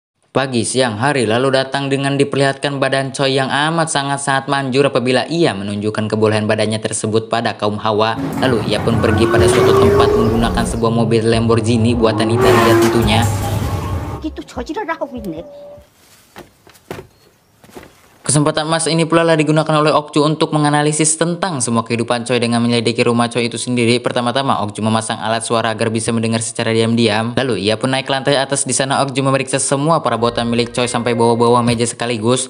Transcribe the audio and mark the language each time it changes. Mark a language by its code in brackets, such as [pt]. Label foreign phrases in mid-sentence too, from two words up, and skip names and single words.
[id] Pagi, siang, hari lalu datang dengan diperlihatkan badan Choi yang amat sangat-sangat manjur apabila ia menunjukkan kebolehan badannya tersebut pada kaum hawa. Lalu ia pun pergi pada suatu tempat menggunakan sebuah mobil Lamborghini buatan Italia tentunya. [ko] 이게 또 저지랄을 하고 있네. [id] Kesempatan emas ini pula lah digunakan oleh Okju untuk menganalisis tentang semua kehidupan Choi dengan menyelidiki rumah Choi itu sendiri. Pertama-tama Okju memasang alat suara agar bisa mendengar secara diam-diam. Lalu ia pun naik ke lantai atas. Di sana Okju memeriksa semua perabotan milik Choi sampai bawah-bawah meja sekaligus.